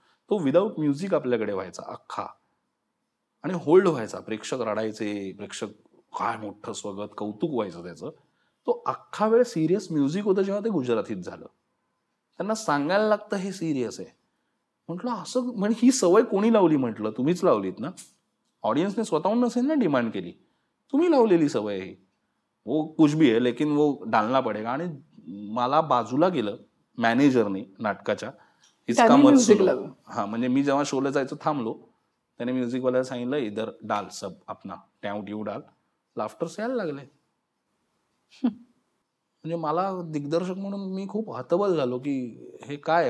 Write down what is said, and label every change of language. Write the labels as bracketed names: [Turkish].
[Marathi] तो without music आपल्याकडे व्हायचा अख्खा, आणि होल्ड व्हायचा, प्रेक्षक रडायचे, प्रेक्षक काय मोठं स्वागत, कौतुक व्हायचं त्याचं. तो अख्खा वेळ सिरियस म्युझिक होतं. जेव्हा ते गुजरातीत झालं, त्यांना सांगायला लागतं हे सिरियस आहे. म्हटलं असं, म्हणजे ही सवय कोणी लावली. म्हटलं तुम्हीच लावलीत ना, ऑडियन्सने स्वतःहून नसेल ना डिमांड केली, तुम्ही लावलेली सवय आहे. [Hindi] वो कुछ भी है लेकिन वो डालना पडेगा. [Marathi] आणि मला बाजूला गेलं मॅनेजरने नाटकाच्या, [Hindi] इसका मत सुनो. [Marathi] हा, म्हणजे मी जेव्हा शोला जायचं थांबलो, त्याने म्युझिकवाल्याला सांगितलं [Hindi] इधर डाल सब अपना ट्याव ट्यू डाल. [Marathi] लाफ्टर्स यायला लागले. म्हणजे मला दिग्दर्शक म्हणून मी खूप हतबल झालो की हे काय.